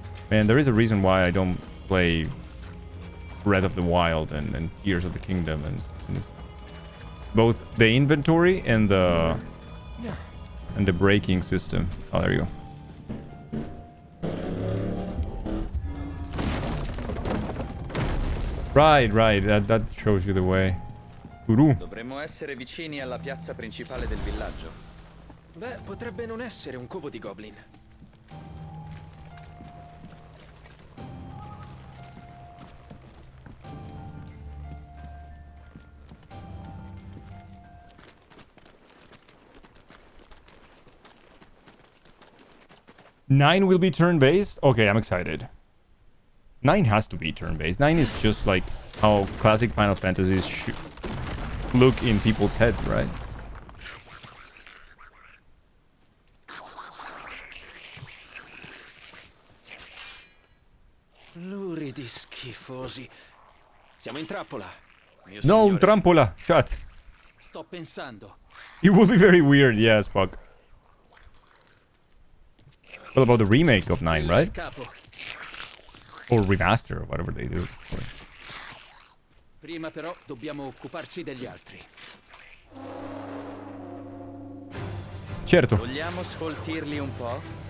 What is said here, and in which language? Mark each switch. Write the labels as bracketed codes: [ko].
[en] Man, there is a reason why I don't play Breath of the Wild and Tears of the Kingdom and both the inventory and the braking system. Oh, there you go. Right, that shows you the way. [it] Dovremmo essere vicini alla piazza principale del villaggio. Beh, potrebbe non essere un covo di goblin. [en] Nine will be turn-based? Okay, I'm excited. 9 has to be turn-based. 9 is just like how classic Final Fantasies should look in people's heads, right? [it] Luridi schifosi. Siamo in trappola. No, un trampola. Chat. Sto pensando. [en] It will be very weird, yeah, Spock. What about the remake of 9, right? Or remaster, or whatever they do. [it] Prima però dobbiamo occuparci degli altri. Certo. Vogliamo sfoltirli un po'?